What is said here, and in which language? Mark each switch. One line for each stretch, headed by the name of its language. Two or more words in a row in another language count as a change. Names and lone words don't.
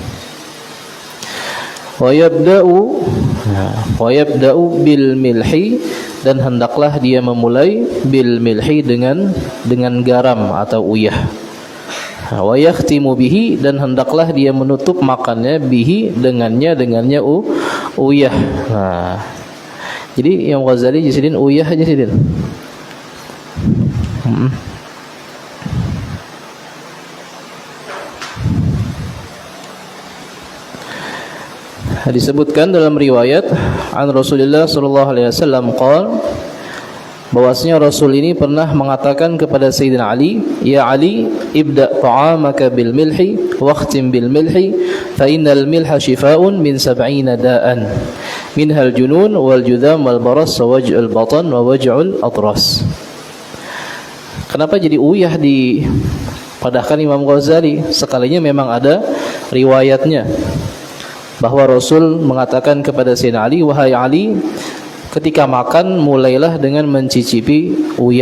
Arabic: ويبدأ بالملح,
Banjar: dan hendaklah dia memulai
Arabic: بالملح
Banjar: dengan garam atau uyah.
Arabic: ويختم به,
Banjar: dan hendaklah dia menutup makannya bihi dengannya uyah. Nah, jadi yang Ghazali jisidin uyah aja sidin. Disebutkan dalam riwayat
Arabic: أن رسول الله صلى الله عليه وسلم قال,
Banjar: bahwasanya Rasul ini pernah mengatakan kepada
Arabic: سيدنا علي يا علي ابدأ طعامك بالملح واختم بالملح فإن الملح شفاء من 70 داء منها الجنون والجذام والبرص ووجع البطن ووجع الأضراس.
Banjar: Kenapa jadi uyah dipadahkan Imam Ghazali? Sekalinya memang ada riwayatnya bahwa Rasul mengatakan kepada Sayyidina Ali, wahai Ali, ketika makan mulailah dengan mencicipi uyah.